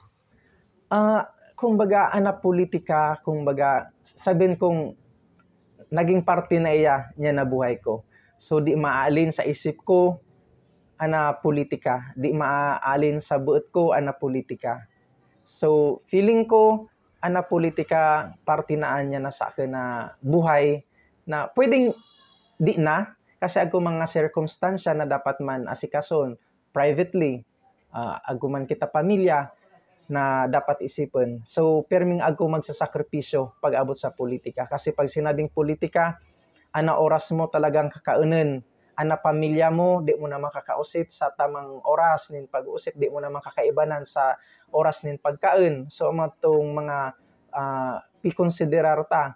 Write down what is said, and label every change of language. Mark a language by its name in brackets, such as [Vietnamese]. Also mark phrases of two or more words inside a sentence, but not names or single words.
[Bikol] Kumbaga politika, kumbaga sabihin kong naging parte na niya na buhay ko. So di maaalin sa isip ko politika, di maaalin sa buot ko politika. So feeling ko politika parte niya na sa akin na buhay na pwedeng di na kasi ako mga circumstansya na dapat man asikason privately, ako man kita pamilya na dapat isipin. So, perming ako magsasakripisyo pag abot sa politika. [Filipino] Kasi pag sinabing politika, oras mo talagang kakaunin. [Bikol] Pamilya mo, di mo na makakausip sa tamang oras nin pag-uusip, di mo na makakaibanan sa oras nin pagkain. So, matong mga pikonsiderar ta.